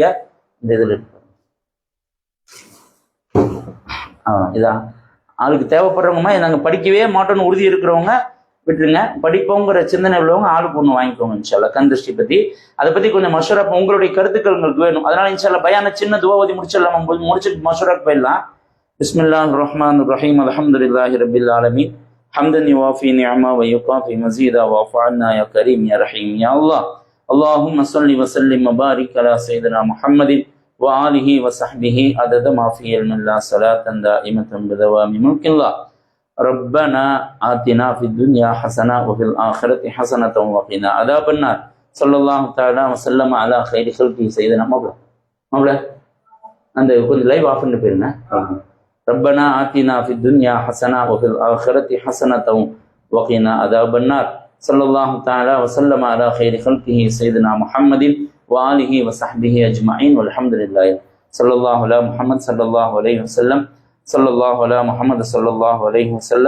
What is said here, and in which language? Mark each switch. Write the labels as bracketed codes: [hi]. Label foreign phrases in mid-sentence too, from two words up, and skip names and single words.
[ta] இந்த இதில் இதான் ஆளுக்கு தேவைப்படுறவங்கம்மா நாங்கள் படிக்கவே மாட்டோம்னு உறுதி இருக்கிறவங்க விட்டுருங்க. படிப்போங்கிற சிந்தனை உள்ளவங்க ஆளுக்கு ஒன்று வாங்கிக்கோங்க [ar] إن شاء الله. [ta] கண் திருஷ்டி பத்தி அதை பத்தி கொஞ்சம் மஷூரா உங்களுடைய கருத்துக்கள் எங்களுக்கு வேணும். அதனால [ar] إن شاء الله [ta] பயான சின்ன துவாவதி முடிச்சிடலாம், முடிச்சுட்டு மஷூராக்கு போயிடலாம். [ar] بسم الله الرحمن الرحيم. الحمد لله رب العالمين. حمدا يوافي نعما ويكافي مزيدا واعف عنا يا كريم يا رحيم يا الله. اللهم صل وسلم وبارك على سيدنا محمد وآله وصحبه عدد ما في علم الله صلاة دائمة بدوام ملك الله. ربنا آتنا في الدنيا حسنة وفي الآخرة حسنة وقنا عذاب النار. صلى الله تعالى وسلم على خير خلقه سيدنا மௌலா [ta] அந்த கொஞ்சம் [en] live off [ta] பண்ணி போயிருங்க. [ar] ربنا آتنا في الدنيا حسنة وفي الآخرة حسنة وقنا عذاب النار. صلى الله تعالى وسلم على خير خلقه سيدنا محمد وآله وصحبه أجمعين والحمد لله. صلى الله على محمد صلى الله عليه وسلم. صلى الله على محمد صلى الله عليه وسلم.